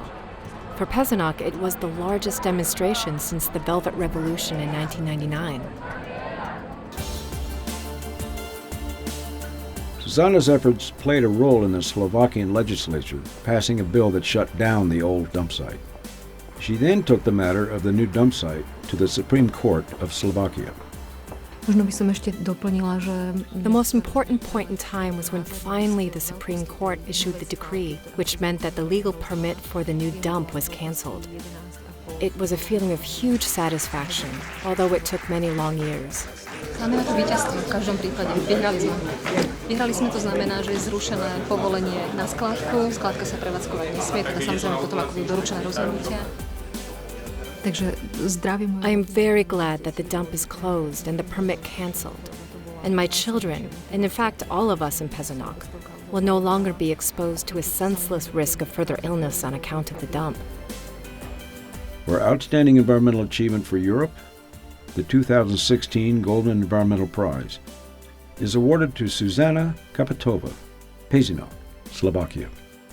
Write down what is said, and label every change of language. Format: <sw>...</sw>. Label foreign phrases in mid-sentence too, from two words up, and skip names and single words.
<en>For Pezinok, it was the largest demonstration since the Velvet Revolution in 1999. Zuzana's efforts played a role in the Slovakian legislature passing a bill that shut down the old dump site. She then took the matter of the new dump site to the Supreme Court of Slovakia.</en> <sk>Možno by som ešte doplnila, že...</sk> <en>The most important point in time was when finally the Supreme Court issued the decree, which meant that the legal permit for the new dump was canceled. It was a feeling of huge satisfaction, although it took many long years.</en> <sk>Máme na to víťazstvo v každom prípade. Vyhrali sme. Vyhrali sme, to znamená, že je zrušené povolenie na skládku. Skládka sa prevádzkovať nesmie, teda samozrejme potom, ako budú doručené rozhodnutia.</sk> <en>I am very glad that the dump is closed and the permit cancelled. And my children, and in fact all of us in Pezinok, will no longer be exposed to a senseless risk of further illness on account of the dump. For outstanding environmental achievement for Europe, the 2016 Goldman Environmental Prize is awarded to Zuzana Caputova, Pezinok, Slovakia.</en>